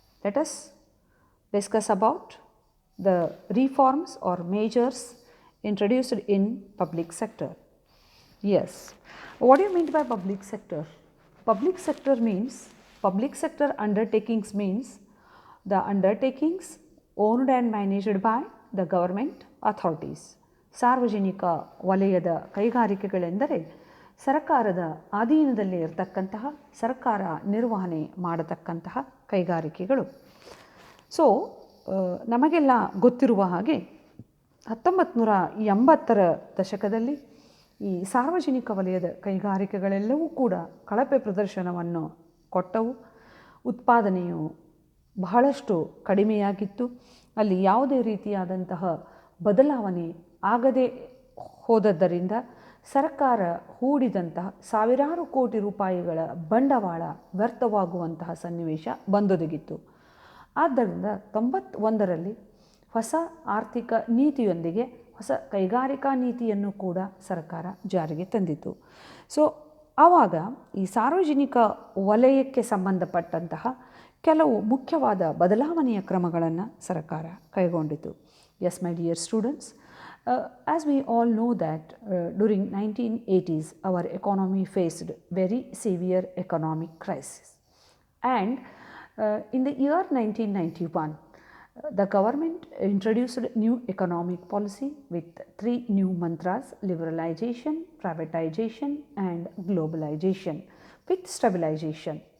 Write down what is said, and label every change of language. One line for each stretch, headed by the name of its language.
English: Let us discuss about the reforms or measures introduced in public sector. Yes, what do you mean by public sector? Public sector means, public sector undertakings means the undertakings owned and managed by the government authorities.
Kannada: ಸಾರ್ವಜನಿಕ ವಲಯದ ಕೈಗಾರಿಕೆಗಳೆಂದರೆ ಸರ್ಕಾರದ ಅಧೀನದಲ್ಲಿ ಇರತಕ್ಕಂತಹ ಸರ್ಕಾರ ನಿರ್ವಹಣೆ ಮಾಡತಕ್ಕಂತಹ ಕೈಗಾರಿಕೆಗಳು. So ನಮಗೆಲ್ಲ ಗೊತ್ತಿರುವ ಹಾಗೆ 1980ರ ದಶಕದಲ್ಲಿ ಈ ಸಾರ್ವಜನಿಕ ವಲಯದ ಕೈಗಾರಿಕೆಗಳೆಲ್ಲವೂ ಕೂಡ ಕಳಪೆ ಪ್ರದರ್ಶನವನ್ನು ಕೊಟ್ಟವು. ಉತ್ಪಾದನೆಯು ಬಹಳಷ್ಟು ಕಡಿಮೆಯಾಗಿತ್ತು. ಅಲ್ಲಿ ಯಾವುದೇ ರೀತಿಯಾದಂತಹ ಬದಲಾವಣೆ ಆಗದೆ ಹೋದದ್ದರಿಂದ ಸರ್ಕಾರ ಹೂಡಿದಂತಹ ಸಾವಿರಾರು ಕೋಟಿ ರೂಪಾಯಿಗಳ ಬಂಡವಾಳ ವ್ಯರ್ಥವಾಗುವಂತಹ ಸನ್ನಿವೇಶ ಬಂದೊದಗಿತ್ತು. ಆದ್ದರಿಂದ 91ರಲ್ಲಿ ಹೊಸ ಆರ್ಥಿಕ ನೀತಿಯೊಂದಿಗೆ ಹೊಸ ಕೈಗಾರಿಕಾ ನೀತಿಯನ್ನು ಕೂಡ ಸರ್ಕಾರ ಜಾರಿಗೆ ತಂದಿತು. ಸೊ ಆವಾಗ ಈ ಸಾರ್ವಜನಿಕ ವಲಯಕ್ಕೆ ಸಂಬಂಧಪಟ್ಟಂತಹ ಕೆಲವು ಮುಖ್ಯವಾದ ಬದಲಾವಣೆಯ ಕ್ರಮಗಳನ್ನು ಸರ್ಕಾರ ಕೈಗೊಂಡಿತು.
English: Yes, my dear students, as we all know that during 1980s our economy faced very severe economic crisis, and in the year 1991 the government introduced new economic policy with 3 new mantras: liberalization, privatization and globalization with stabilization.